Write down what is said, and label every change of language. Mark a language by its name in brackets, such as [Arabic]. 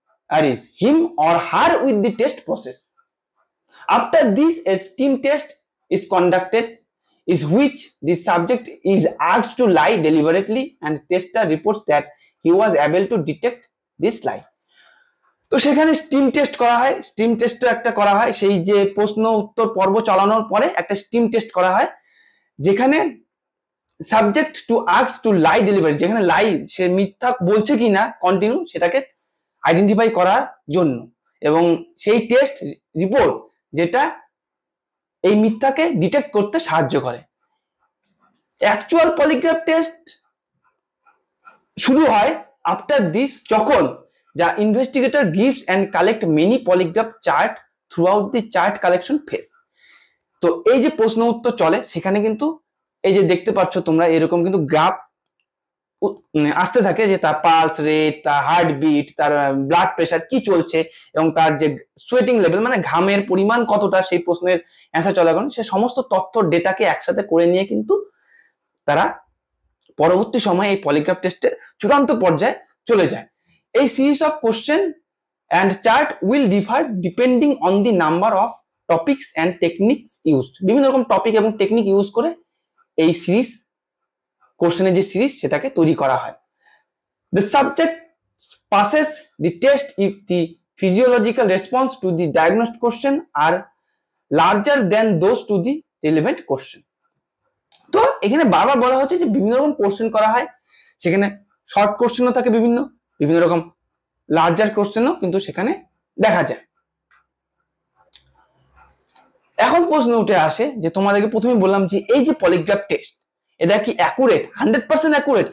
[English] is him or her with the test process. After this, a STEAM test is conducted, is which the subject is asked to lie deliberately and tester reports that he was able to detect this lie. [Bangla] তো সেখানে steam test করা হয়, steam টেস্টও একটা করা হয়, সেই যে প্রশ্ন উত্তর পর্ব চালানোর পরে একটা স্টিম টেস্ট করা হয়, যেখানে [English] subject to ask to lie delivery, [Bangla] যেখানে লাই সে মিথ্যা বলছে কিনা কন্টিনিউ সেটাকে আইডেন্টিফাই করার জন্য, এবং সেই টেস্ট রিপোর্ট যেটা এই মিথ্যাকে ডিটেক্ট করতে সাহায্য করে। [English] actual polygraph test [Bangla] শুরু হয় [English] after this, [Bangla] যখন [English] the investigator gives and collect many polygraph chart throughout the chart collection phase. [Bangla] তো এই যে প্রশ্ন উত্তর চলে সেখানে কিন্তু এই যে দেখতে পাচ্ছ তোমরা এরকম কিন্তু গ্রাফ আসতে থাকে, যে তার পালস রেট, তার হার্ট বিট, তার ব্লাড প্রেশার কি চলছে, এবং তার যে সোয়েটিং লেভেল মানে ঘামের পরিমাণ কতটা, সেই প্রশ্নের অ্যান্সার চলাকালীন সে সমস্ত তথ্য ডেটাকে একসাথে করে নিয়ে কিন্তু তারা পরবর্তী সময়ে এই পলিগ্রাফ টেস্টের চূড়ান্ত পর্যায়ে চলে যায়। [English] A series of question and chart will differ depending on the number of topics and techniques used. [Bangla] বিভিন্ন রকম টপিক এবং টেকনিক ইউজ করে এই সিরিজ কোশ্চেনের যে সিরিজ সেটাকে তৈরি করা হয়। [English] The subject passes the test if the physiological response to the diagnosed question are larger than those to the relevant question. [Bangla] তো এখানে বারবার বলা হচ্ছে যে বিভিন্ন রকম কোশ্চেন করা হয়, সেখানে শর্ট কোশ্চেনও থাকে, বিভিন্ন রকম লার্জার কোশ্চেনও কিন্তু সেখানে দেখা যায়। এখন প্রশ্ন উঠে আসে যে তোমাদেরকে প্রথমে বললাম যে এই যে পলিগ্রাফ টেস্ট এটা কি অ্যাকুরেট, 100% অ্যাকুরেট?